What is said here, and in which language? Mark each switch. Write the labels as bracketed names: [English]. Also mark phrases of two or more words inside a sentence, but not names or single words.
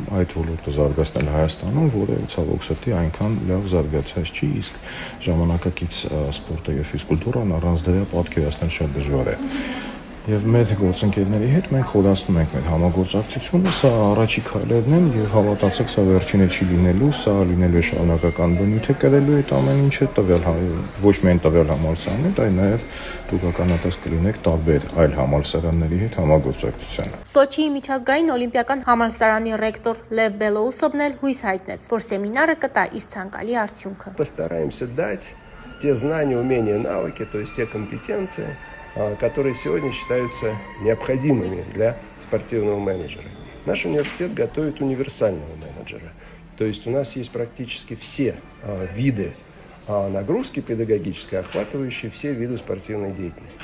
[Armenian] այդ ոլորտը զարգացնել Հայաստանում, որը ցավոք սրտի այնքան լավ զարգացած չի, իսկ ժամանակակից սպորտը և ֆիզկուլտուրան առանց դրա պատկերացնել շատ դժվար է։ Եվ մեր գործընկերների հետ մենք խորացնում ենք մեր համագործակցությունը, սա առաջի քայլերն են եւ հավատացեք, սա վերջինը չի լինելու, սա լինելու է շարունակական բնույթ է կրելու այդ ամեն ինչը տվյալ ոչ միայն տվյալ համալսարանի, այլ նաեւ դուք ականատես կլինեք տարբեր այլ համալսարանների հետ համագործակցությանը։ Սոչիի միջազգային օլիմպիական համալսարանի ռեկտոր Լև Բելոուսովն էլ հույս հայտնեց, որ սեմինարը կտա իր ցանկալի արդյունքը։ [Russian] Постараемся дать те знания, умения, навыки, то есть те компетенции, которые сегодня считаются необходимыми для спортивного менеджера. Наш университет готовит универсального менеджера. То есть у нас есть практически все виды нагрузки педагогической, охватывающие все виды спортивной деятельности.